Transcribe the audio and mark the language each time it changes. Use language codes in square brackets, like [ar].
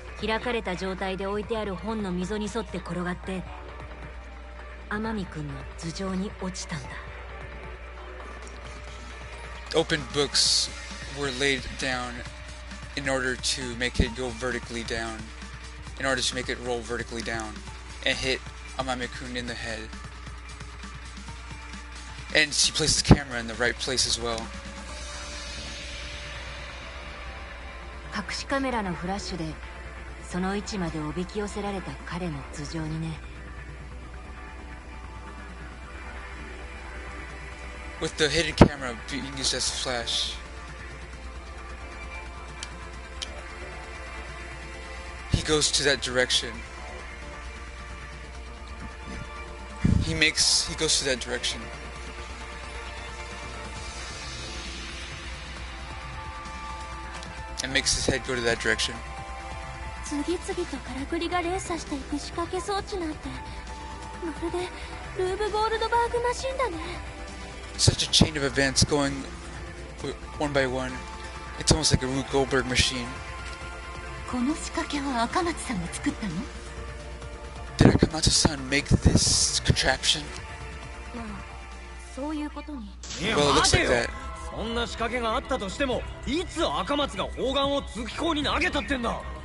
[ja] 開かれた状態で置いてある本の溝に沿って転がって天海君の頭上に落ちたんだ。 [en] Open books were laid down in order to make it go vertically down, in order to make it roll vertically down and hit Amame-kun in the head. And she placed the camera in the right place as well. [ja] 隠しカメラのフラッシュでその位置までおびき寄せられた彼の頭上にね。 [en] With the hidden camera being used as a flash, he goes to that direction. He goes to that direction. And makes his head go to that direction. [ja] 次々とからくりが連鎖していく仕掛け装置なんてまるでルーブ・ゴールドバーグマシンだね。 [en] Such a chain of events going one by one. It's almost like a Rube Goldberg machine. [ja] この仕掛けは赤松さんが作ったの？ [en] Did Akamatsu-san make this contraption? [ja] まあ、そういうことに。 [en] Well, it looks like that. [ja] そんな仕掛けがあったとしても、いつ赤松が砲丸を通気口に投げたってんだ。